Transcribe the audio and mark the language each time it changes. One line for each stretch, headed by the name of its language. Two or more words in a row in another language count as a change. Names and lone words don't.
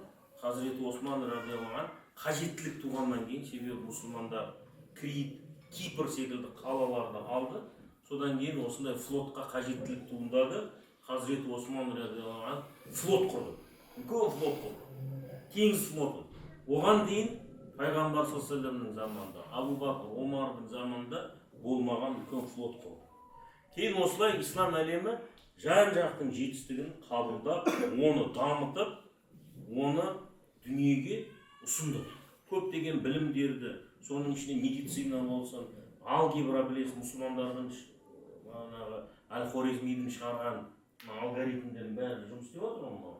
Kazakh: Хазіреті Осман
Arabic: رضي الله عنه
Kazakh: қажеттілік туғаннан кейін, себебі мұсылмандар Крит, Кипр секілді қалаларды алды. Содан кейін осындай флотқа қажеттілік туындады. Хазіреті Осман
Arabic: رضي الله عنه
Kazakh: флот құрды. Үлкен флот құрды. Теңіз флоты. Оған дейін пайғамбар
Arabic: صلى الله عليه وسلم
Kazakh: заманында, Абу Бакр, Омардың заманында болмаған үлкен флот құрды. Кейін осылай ислам әлемі жан-жақтың жетістігін қабылдап, оны дамытып, оны дүниеге ұсынды. Көптеген білімдерді, соның ішінде медицина болсын, алгебра білесіз, мұсылмандардың Әл-Хорезмидің шығарған алгоритмдердің бәрі жұмыс істеп отыр.